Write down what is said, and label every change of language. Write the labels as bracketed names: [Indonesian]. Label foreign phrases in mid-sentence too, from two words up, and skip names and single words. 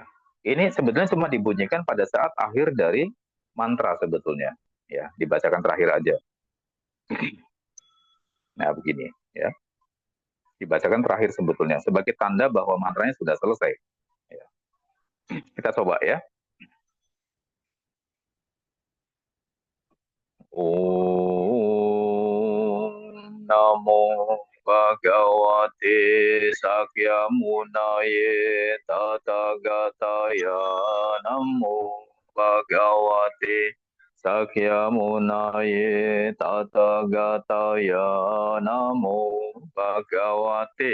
[Indonesian] Ini sebetulnya cuma dibunyikan pada saat akhir dari mantra sebetulnya, ya, dibacakan terakhir aja. Nah begini, ya, dibacakan terakhir sebetulnya sebagai tanda bahwa mantranya sudah selesai. Ya. Kita coba ya. [Sanskrit] Om Namo Bhagavate Sakyamunaye Tathagataye Namo Bhagavate Sakyamunaye Tathagataye Namo Bhagavate.